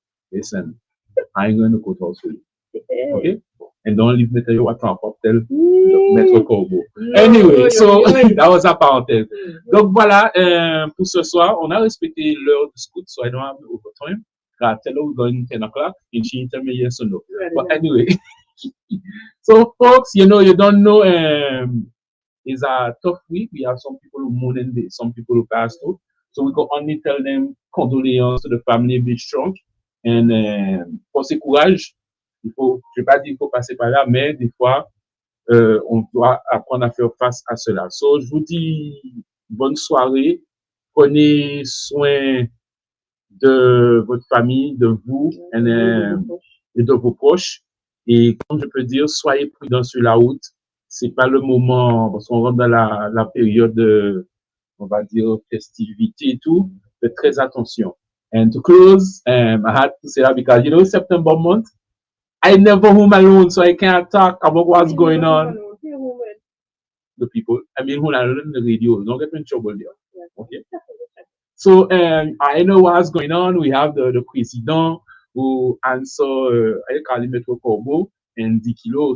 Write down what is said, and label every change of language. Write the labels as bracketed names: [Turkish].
[English] Listen, I'm going to go to Australia. Okay? And don't leave me tell you what I'm about to tell Metro Corbeau. Anyway, so that was a parenthèse. [French] Donc voilà, pour ce soir, on a respecté l'heure du scout, [English] so I don't have overtime. I tell her we're going 10 o'clock, and she tell me yes or no. But anyway, so folks, you know, you don't know, it's a tough week. We have some people who mourn and some people who passed through. So we can only tell them condoléances to the family, be strong. [French] And forcer courage. Il faut, je ne vais pas dire qu'il faut passer par là, mais des fois, on doit apprendre à faire face à cela. So, je vous dis bonne soirée. Prenez soin de votre famille, de vous et de vos proches. Et comme je peux dire, soyez prudents sur la route. C'est pas le moment, parce qu'on rentre dans la période de, on va dire, festivité et tout. Faites très attention. [English] And to close, I had to say that because, you know, September month, I never home alone, so I can't talk about what's going on. The people, I mean, who are on the radio, don't get in trouble there. Okay. So, I know what's going on. We have the president who answer, I call him Metro Corbeau and Dikilo.